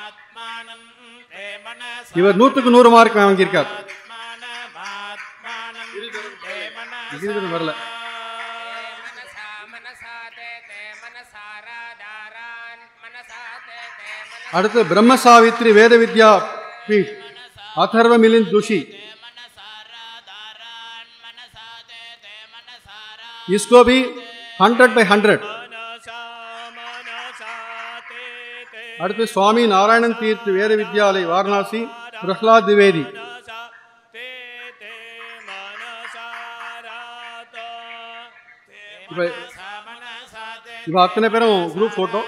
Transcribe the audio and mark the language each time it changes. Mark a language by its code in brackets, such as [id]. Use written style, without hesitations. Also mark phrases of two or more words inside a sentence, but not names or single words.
[ta] இவர் 100க்கு 100 மார்க் வாங்கியிருக்கார். கிரிதரன் வரல. அடுத்து பிரம்ம சாவித்ரி வேத வித்யா பீட் अथर्व मिलिंद जोशी, [hi] इसको भी [ta] 100/100. அடுத்து சுவாமி நாராயணன் தீர்த் வேத வித்யாலய் வாரணாசி பிரஹ்லாத் திவேதி. இவ அத்தனை பேரும் குரூப் போட்டோ.